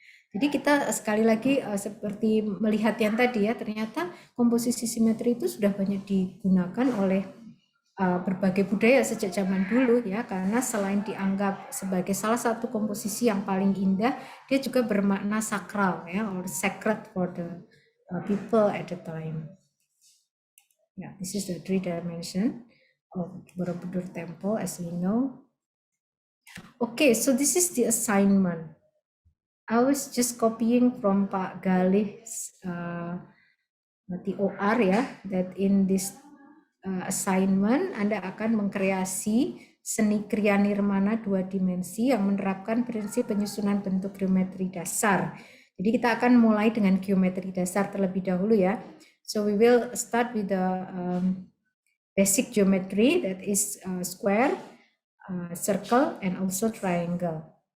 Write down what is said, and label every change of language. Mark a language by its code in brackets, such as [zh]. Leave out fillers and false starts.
[id] Jadi kita sekali lagi seperti melihat yang tadi ya, ternyata komposisi simetri itu sudah banyak digunakan oleh berbagai budaya sejak zaman dulu ya, karena selain dianggap sebagai salah satu komposisi yang paling indah, dia juga bermakna sakral ya, [en] or sacred for the people at the time. Yeah, this is the 3 dimension of Borobudur Temple as we know. Okay, so this is the assignment. I was just copying from Pak Galih's TOR ya, that in this assignment [id] Anda akan mengkreasi seni kriya nirmana 2 dimensi yang menerapkan prinsip penyusunan bentuk geometri dasar. Jadi kita akan mulai dengan geometri dasar terlebih dahulu ya. [en] So we will start with the basic geometry, that is square, circle, and also triangle.